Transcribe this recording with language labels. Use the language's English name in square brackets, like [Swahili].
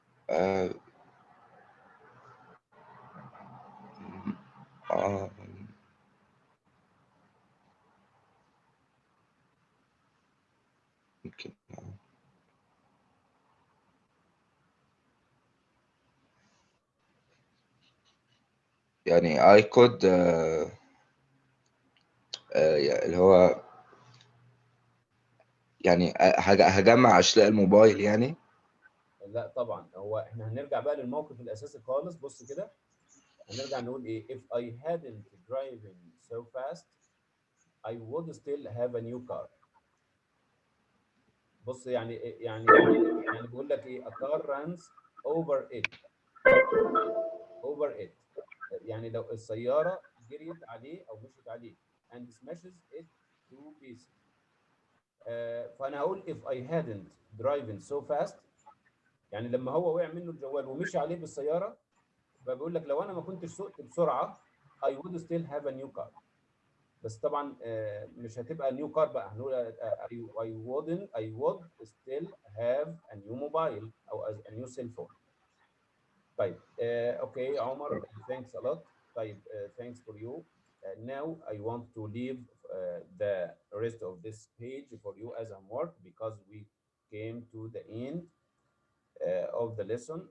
[Arabic] آه آه يمكن يعني [English] I could [Arabic] يعني اللي هو يعني هجمع أشلاء الموبايل يعني. لا طبعا، هو احنا هنرجع بقى للموقف الأساسي خالص. [English] بص كده، هنرجع نقول إيه؟ If I hadn't driving so fast I would still have a new car. [Arabic] بص يعني بيقول لك ايه؟ [English] a car runs over it [Arabic] over it، يعني لو السياره جريت عليه او مشيت عليه [English] and smashes it to pieces. [Arabic] فانا هقول [English] if I hadn't driven so fast، [Arabic] يعني لما هو وقع منه الجوال ومشي عليه بالسياره، فبيقول لك لو انا ما كنتش سقت بسرعه [English] I would still have a new car. [Arabic] بس طبعا مش هتبقى نيو كار بقى، هنقول [English] I would still have a new mobile او a new cell phone. طيب okay Omar thanks a lot. طيب thanks for you. Now I want to leave the rest of this page for you as homework because we came to the end of the lesson.